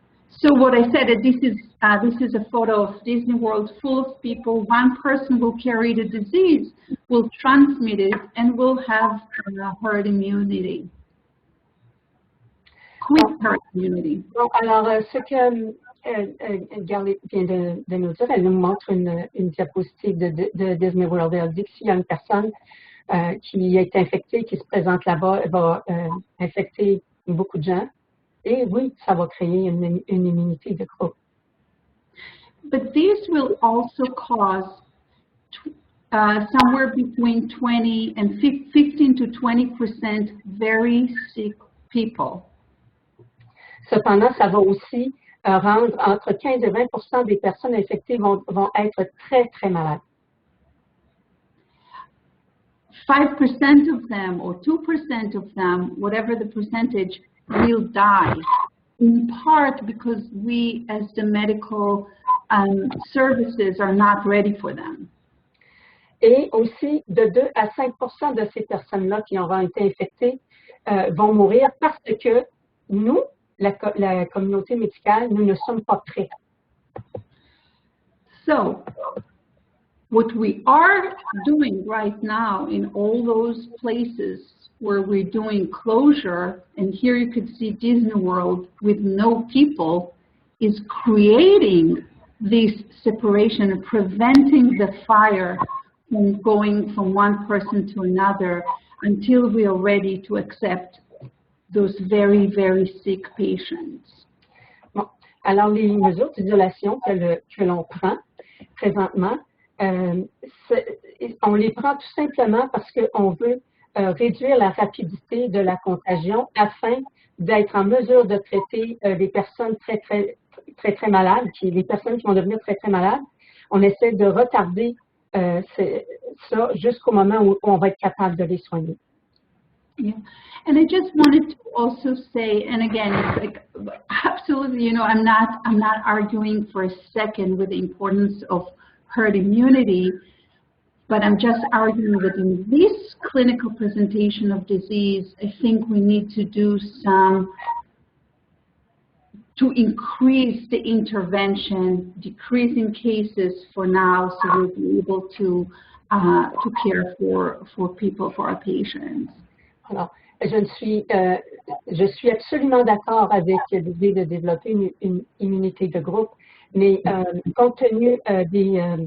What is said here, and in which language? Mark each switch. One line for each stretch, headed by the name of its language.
English: So what I said, this is a photo of Disney World full of people. One person will carry the disease, will transmit it, and will have herd immunity. Quick herd immunity.
French: Bon, alors, ce que Garlet vient de nous dire, elle nous montre une diapositive de Disney World. Elle dit que s'il y a une personne qui est infectée, qui se présente là-bas, elle va infecter beaucoup de gens. Et oui, ça va créer une immunité de groupe.
English: But this will also cause somewhere between 20 and 15 to 20% very sick people.
French: Cependant, ça va aussi rendre entre 15 et 20% des personnes infectées vont être très, très malades.
English: 5% of them or 2% of them, whatever the percentage, will die, in part because we as the medical services are not ready for them.
French: Et aussi, de 2 à 5% de ces personnes-là qui auront été infectées vont mourir parce que nous, la communauté médicale, nous ne sommes pas prêts.
English: So, what we are doing right now in all those places where we're doing closure, and here you could see Disney World with no people, is creating this separation and preventing the fire from going from one person to another until we are ready to accept those very, very sick patients.
French: Bon. Alors, les mesures d'isolation que l'on prend présentement, on les prend tout simplement parce qu'on veut réduire la rapidité de la contagion afin d'être en mesure de traiter les personnes très malades, les personnes qui vont devenir très malades. On essaie de retarder ça jusqu'au moment où on va être capable de les soigner.
English: Yeah. And I just wanted to also say, and again, it's like absolutely, I'm not arguing for a second with the importance of herd immunity, but I'm just arguing that in this clinical presentation of disease, I think we need to do to increase the intervention, decreasing cases for now, so we'll be able to care for people, for our patients.
French: Alors, je suis absolument d'accord avec l'idée de développer une immunité de groupe, mais compte tenu des